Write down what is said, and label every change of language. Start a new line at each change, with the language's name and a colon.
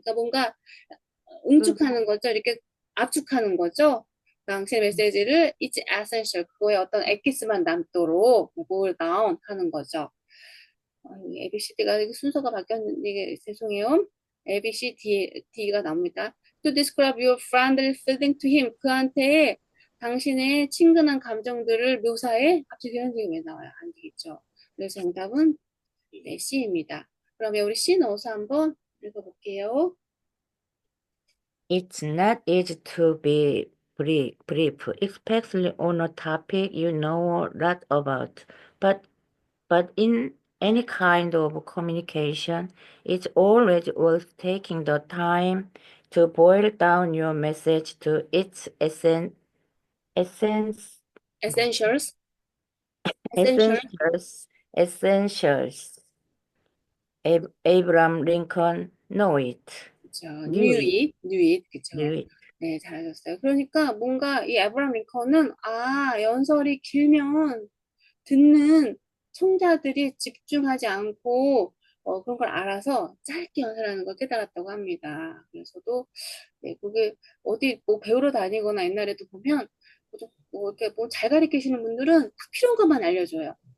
Korean: 그러니까 뭔가 그, 응축하는 거죠. 이렇게 압축하는 거죠. 당신의 메시지를
English: it's essential.
Korean: 그거에 어떤 엑기스만 남도록 boil down 하는 거죠. ABCD가 순서가 바뀌었는데, 이게 죄송해요. D가 나옵니다.
English: To describe your friendly feeling to him.
Korean: 그한테 당신의 친근한 감정들을 묘사해. 갑자기 현식이 왜 나와요? 안 되겠죠. 그래서 정답은 네, C입니다. 그러면 우리 C 넣어서 한번 읽어볼게요.
English: It's not easy to be brief, especially on a topic you know a lot about. But in any kind of communication, it's always worth taking the time to boil down your message to its essence, Essentials. Essential. essentials, essentials. Abraham Lincoln know it,
Korean: 그쵸.
English: knew it, knew it.
Korean: 그쵸.
English: knew it.
Korean: 네, 잘하셨어요. 그러니까 뭔가 이 에브라임 링컨은 연설이 길면 듣는 청자들이 집중하지 않고 그런 걸 알아서 짧게 연설하는 걸 깨달았다고 합니다. 그래서도 네, 그게 어디 뭐 배우러 다니거나 옛날에도 보면 뭐 이렇게 뭐 잘 가르치시는 분들은 딱 필요한 것만 알려줘요.